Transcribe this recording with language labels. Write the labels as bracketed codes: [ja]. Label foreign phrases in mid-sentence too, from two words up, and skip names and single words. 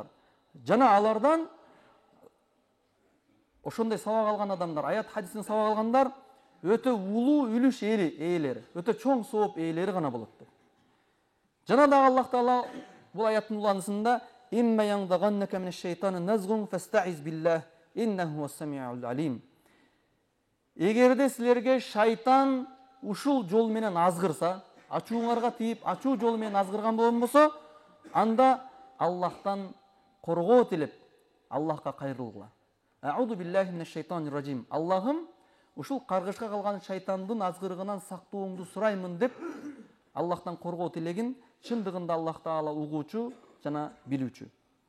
[ky] Жана алардан ошондой сабак алган адамдар, аят хадистен сабак алгандар өтө улуу үлүш ээлери, өтө чоң сооп ээлери гана болот деп. Жана дагы Аллах Таала бул аяттын уланысында: [ar] "وإما ينزغنك من الشيطان نزغ فاستعذ بالله إنه السميع العليم." [ky] Эгерде силерге шайтан ушул жол менен азгырса, ачууңарга тийип, ачуу жол менен азгырган болсо, анда Аллахтан коргоо тилеп, Аллахка кайрылгыла. [ar] أعوذ بالله من الشيطان الرجيم. [ky] Аллахым, ушул каргышка калган шайтандын азгырыгынан сактооңду сураймын деп Аллахтан коргоо тилегин чындыгында Аллах Таала угуучу жана билүүчү.